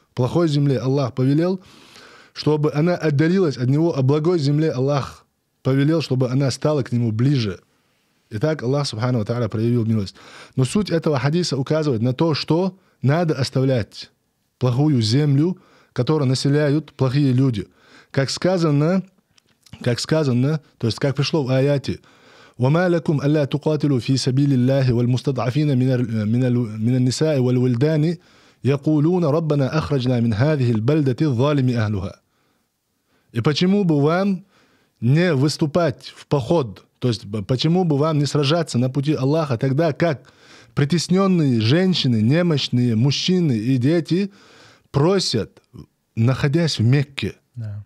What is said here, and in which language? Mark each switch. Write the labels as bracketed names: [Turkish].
[Russian] Плохой земле Аллах повелел, чтобы она отдалилась от него, а благой земле Аллах повелел, чтобы она стала к нему ближе. Итак, Аллах, субхану ва тааля, проявил милость. Но суть этого хадиса указывает на то, что надо оставлять плохую землю, которую населяют плохие люди. Как сказано, то есть как пришло в аяте: [Arabic] وما لكم ألا تقاتلوا في سبيل الله والمستضعفين من النساء والولدان يقولون ربنا أخرجنا من هذه البلدة الظالم أهلها. [Russian] И почему бы вам не выступать в поход, то есть почему бы вам не сражаться на пути Аллаха, тогда как притесненные женщины, немощные мужчины и дети просят, находясь в Мекке. Да.